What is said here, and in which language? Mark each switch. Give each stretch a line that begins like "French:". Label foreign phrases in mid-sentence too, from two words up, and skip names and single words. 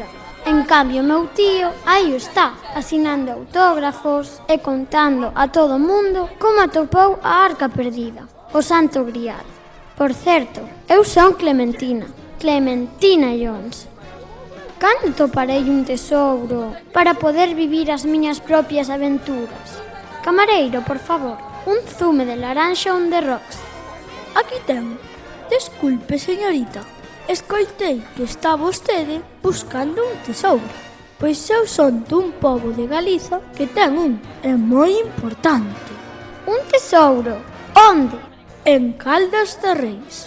Galician: En cambio, meu tío aí está, asinando autógrafos e contando a todo o mundo como atopou a arca perdida, o Santo Grial. Por certo, eu son Clementina Jones. Cando toparei un tesouro para poder vivir as miñas propias aventuras? Camareiro, por favor, un zume de laranxa
English: on the rocks.
Galician: Aquí ten. Desculpe, señorita. Escoitei que está vostede buscando un tesouro. Pois eu son dun pobo de Galiza que ten un, é moi importante. Un tesouro? Onde? En Caldas de Reis.